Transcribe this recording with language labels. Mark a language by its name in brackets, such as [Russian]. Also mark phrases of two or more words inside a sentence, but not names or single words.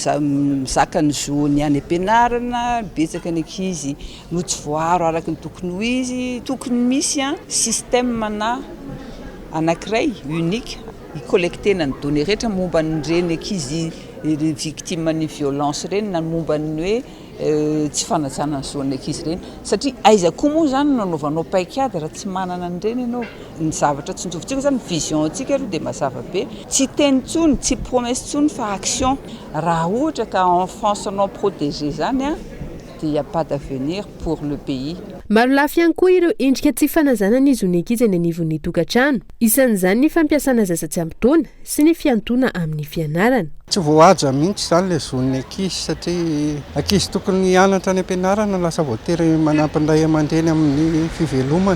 [Malagasy] mizaka ny zony any am-pianarana, betsaka ny ankizy no tsy voaharo araka ny tokony ho izy, tokony misy système na anankiray unique hikollektena ny données rehetra momba ny reny ankizy victime ny violence reny na momba ny hoe tsy fanajana ny zon'ny ankizy reny satria aiza koa moa zany nanaovanao paikady raha tsy manana an'ireny ianao. Ny zavatra tsonjofintsika zany vision antsika aloha dia mazava be, tsy teny tsony, tsy promesse tsony fa action. Raha ohatra ka [French] enfance non protégé [Malagasy] zany dia [French] y a pas d'avenir pour le pays. [Malagasy] Maro lafy ihany koa ireo endrika tsy fanazana ny zon'ny ankizy any anivon'ny tokatrano. Isan'izany ny fampiasana zaza tsy ampy-taona sy ny fiantona amin'ny fianarana. Tsy voahaja mihitsy zany le zon'ny ankizy satria ankizy tokony hianatra any am-pianarana lasa voatery manampindray aman-dreny amin'ny fivelomany.